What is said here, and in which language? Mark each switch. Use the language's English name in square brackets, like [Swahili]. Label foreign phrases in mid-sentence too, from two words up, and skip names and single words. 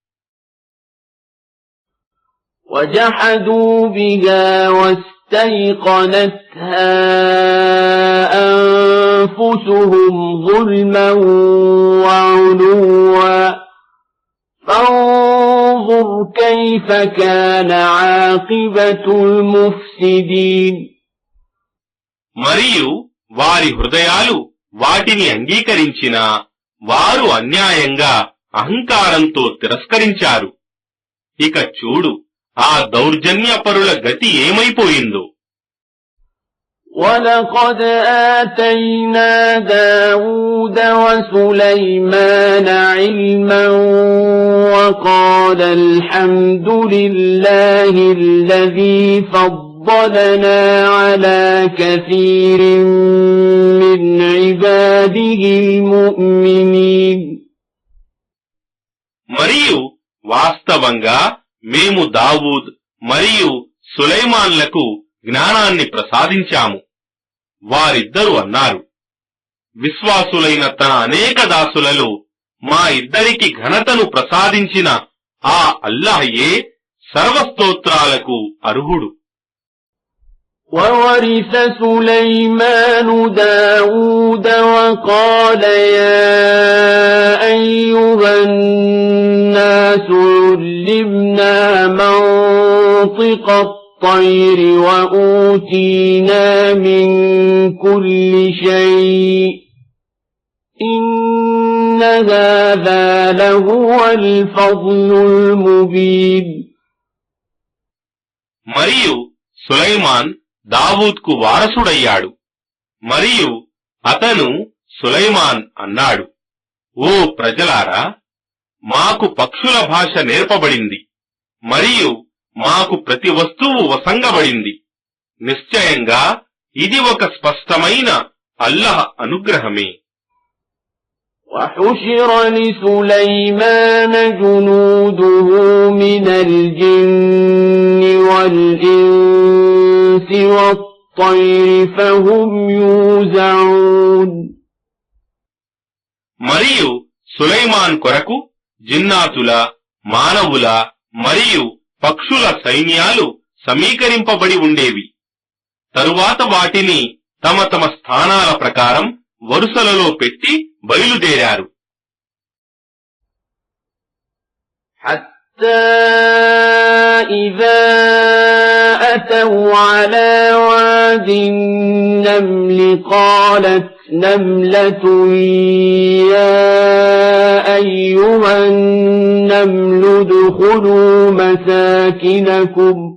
[Arabic] وَجَحَدُوا بِهَا وَاسْتَيْقَنَتْهَا أَنفُسُهُمْ ظُلْمًا وَعُلُوًّا فَانظُرْ كَيْفَ كَانَ عَاقِبَةُ الْمُفْسِدِينَ [Telugu] మరియు వారి హృదయాలు వాటిని అంగీకరించినా వారు అన్యాయంగా అహంకారంతో తిరస్కరించారు. ఇక చూడు ఆ దౌర్జన్యపరుల గతి ఏమైపోయిందో. [Arabic] وَلَقَدْ آتَيْنَا دَاوُودَ وَسُلَيْمَانَ عِلْمًا وَقَالَ الْحَمْدُ لِلَّهِ الَّذِي فَضَّلَنَا عَلَى كَثِيرٍ مِّنْ عِبَادِهِ الْمُؤْمِنِينَ [Telugu] మరియు వాస్తవంగా మేము దావూద్ మరియు సులైమాన్లకు జ్ఞానాన్ని ప్రసాదించాము. వారిద్దరూ అన్నారు, విశ్వాసులైన తన అనేక దాసులలో మా ఇద్దరికి ఘనతను ప్రసాదించిన ఆ అల్లాహయే సర్వస్తోత్రాలకు అర్హుడు. [Arabic] وَوَرِثَ سُلَيْمَانُ دَاوُودَ وَقَالَ يَا أَيُّهَا النَّاسُ عُلِّمْنَا مَنطِقَ الطَّيْرِ وَأُوتِينَا مِن كُلِّ شَيْءٍ إِنَّ هَذَا لَهُوَ الْفَضْلُ الْمُبِينُ [Telugu] మరియు సులైమాన్ దావూద్కు వారసుడయ్యాడు. మరియు అతను సులైమాన్ అన్నాడు, ఓ ప్రజలారా, మాకు పక్షుల భాష నేర్పబడింది మరియు మాకు ప్రతి వస్తువు వసంగబడింది. నిశ్చయంగా ఇది ఒక స్పష్టమైన అల్లాహ్ అనుగ్రహమే. [Arabic] وَحُشِرَ لِسُلَيْمَانَ جُنُودُهُ مِنَ الْجِنِّ وَالْإِنسِ وَالطَّيْرِ فَهُمْ يُوزَعُونَ [Telugu] మరియు సులైమాన్ కొరకు జిన్నాతుల, మానవుల మరియు పక్షుల సైన్యాలు సమీకరింపబడి ఉండేవి. తరువాత వాటిని తమ తమ స్థానాల ప్రకారం వరుసలలో పెట్టి బయలుదేరారు. [Arabic] حتى إذا أتوا على واد النمل قالت نملة يا أيها النمل ادخلوا مساكنكم